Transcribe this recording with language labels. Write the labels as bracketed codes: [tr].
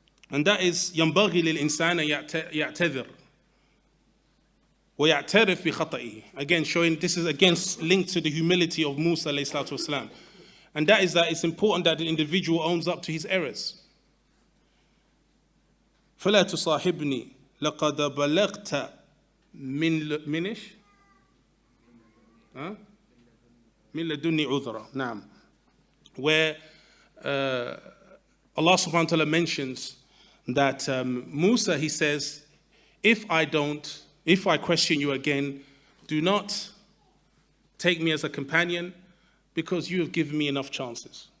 [en] And that is [ar] ينبغي للإنسان يعتذر ويعترف بخطئه. [en] Again, showing this is against linked to the humility of Musa alayhi salatu wasalam. And that is that it's important that the individual owns up to his errors. [ar] فلا تصاحبني لقد بلغت من لدني عذرا. نعم. [en] Where Allah subhanahu wa ta'ala mentions that Musa, he says, if I question you again, do not take me as a companion because you have given me enough chances.